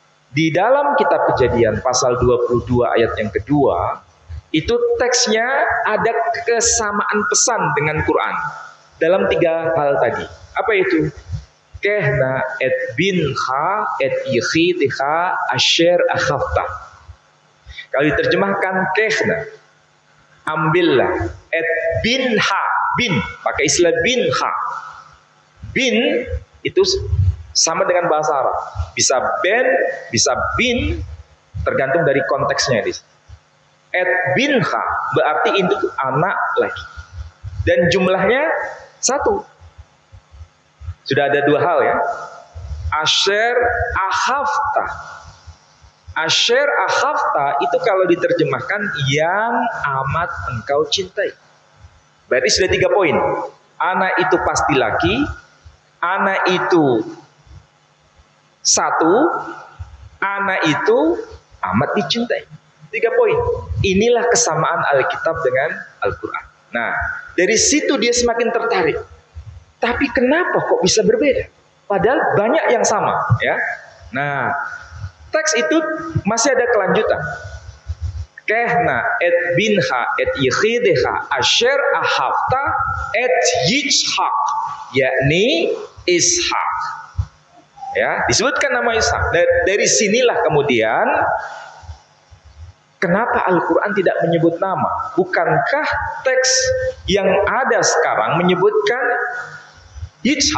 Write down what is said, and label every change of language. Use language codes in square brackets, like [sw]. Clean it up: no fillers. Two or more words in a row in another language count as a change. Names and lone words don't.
[id] Di dalam kitab Kejadian pasal 22 ayat yang kedua, itu teksnya ada kesamaan pesan dengan Quran dalam 3 hal tadi. Apa itu? [he] קח־נא את בנך את יחידך אשר אהבת. [id] Kalau diterjemahkan kehna, ambillah, [he] את בנך, [id] bin, pakai istilah binha. Bin itu sama dengan bahasa Arab. Bisa ben, bisa bin, tergantung dari konteksnya. [he] את בנך [id] berarti itu anak lagi. Dan jumlahnya 1. Sudah ada 2 hal ya. [he] אשר אהבת. אשר אהבת [id] itu kalau diterjemahkan yang amat engkau cintai. Berarti sudah 3 poin. Anak itu pasti laki. Anak itu 1, anak itu amat dicintai. 3 poin. Inilah kesamaan Alkitab dengan Al-Quran. Nah, dari situ dia semakin tertarik. Tapi kenapa kok bisa berbeda? Padahal banyak yang sama, ya. Nah, teks itu masih ada kelanjutan. [he] קח־נא את בנך את יחידך אשר אהבת את יצחק, [id] yakni Ishak. Ya, disebutkan nama Ishak. Dari sinilah kemudian kenapa Al-Quran tidak menyebut nama? Bukankah teks yang ada sekarang menyebutkan Yitzhak?